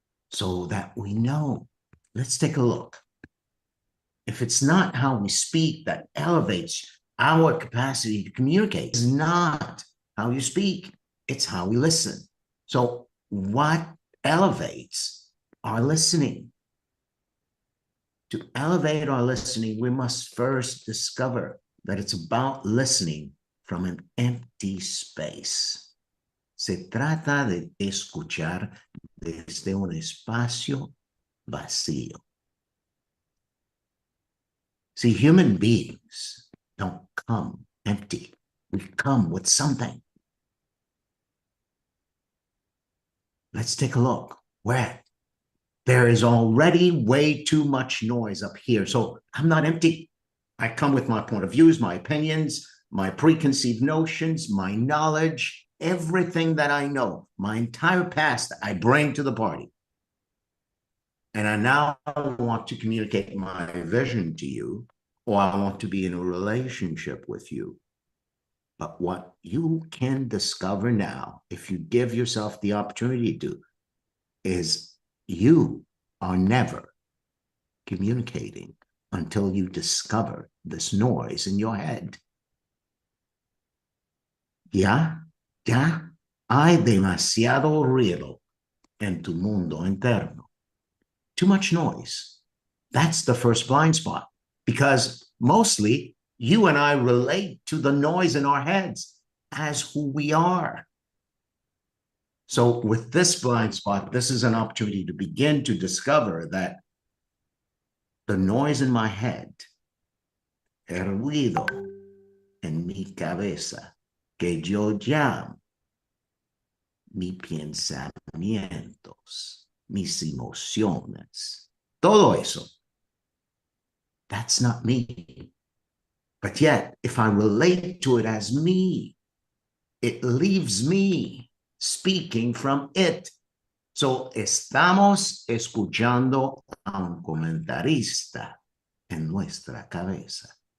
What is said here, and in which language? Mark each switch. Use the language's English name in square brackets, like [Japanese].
[English] so that we know. Let's take a look. If it's not how we speak that elevates our capacity to communicate, it's not how you speak, it's how we listen. So what elevates our listening? To elevate our listening, we must first discover that it's about listening from an empty space. [Spanish] Se trata de escuchar desde un espacio vacío. [English] See, human beings don't come empty. We come with something. Let's take a look. Where? There is already way too much noise up here. So I'm not empty. I come with my point of views, my opinions, my preconceived notions, my knowledge, everything that I know, my entire past I bring to the party. And I now want to communicate my vision to you, or I want to be in a relationship with you. But what you can discover now, if you give yourself the opportunity to, is you are never communicating until you discover this noise in your head. [Spanish] Ya hay demasiado ruido en tu mundo interno. [English] Too much noise. That's the first blind spot, because mostly you and I relate to the noise in our heads as who we are. So with this blind spot, this is an opportunity to begin to discover that the noise in my head, [Spanish] el ruido en mi cabeza, que yo llamo mis pensamientos, mis emociones, todo eso, [English] that's not me. But yet, if I relate to it as me, it leaves me speaking from it. [Spanish] So, estamos escuchando a un comentarista en nuestra cabeza.